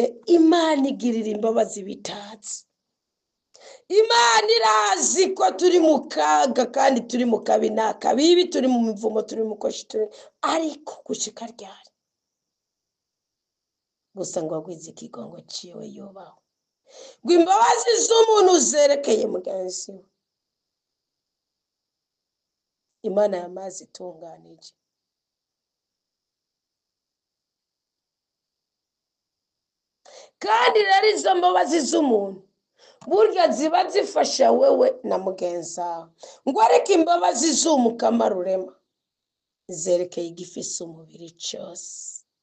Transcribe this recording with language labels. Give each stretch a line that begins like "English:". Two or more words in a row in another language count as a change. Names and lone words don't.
Rundi: Imana igirira imbabazi bitatse. Imana irazi ko turi mu kaga kandi turi mu kabi n'akabibi, turi mu mivumo, turi mu koshi, ariko gushika ryari gusa ngo agwize ikigongo ciwe yubaho, ngo imbabazi z'umuntu zerekeye mugenzi we. Imana yamazi itunganije. Kandi rero izo mbabazi z'umuntu burya ziba zifasha wewe na mugenzi wawe, ngo ariko imbabazi z'umukama rurema zerekeye igifise umubiri cyose.